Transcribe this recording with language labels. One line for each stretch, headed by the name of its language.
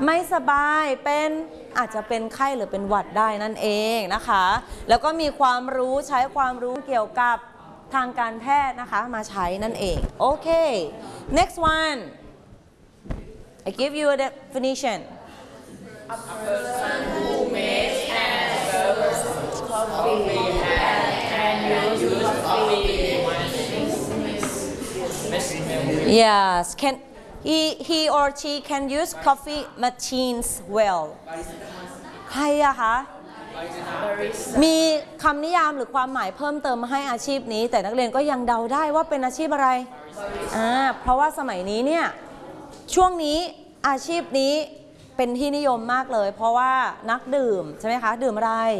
Thai: ไม่สบายเป็นอาจจะเป็นไข้หรือเป็นหวัดได้นั่นเองนะคะแล้วก็มีความรู้ใช้ความรู้เกี่ยวกับทางการแพทย์นะคะมาใช้นั่นเองโอเค
English: next one I give you a definition a person who makes and serves coffee and use coffee yes canHe or she can use coffee machines well.
Thai: ใครอะคะมีคำนิยามหรือความหมายเพิ่มเติมมาให้อาชีพนี้แต่นักเรียนก็ยังเดาได้ว่าเป็นอาชีพอะไรเพราะว่าสมัยนี้เนี่ยช่วงนี้อาชีพนี้เป็นที่นิยมมากเลยเพราะว่านักดื่มใช่ไหมคะดื่มอะไร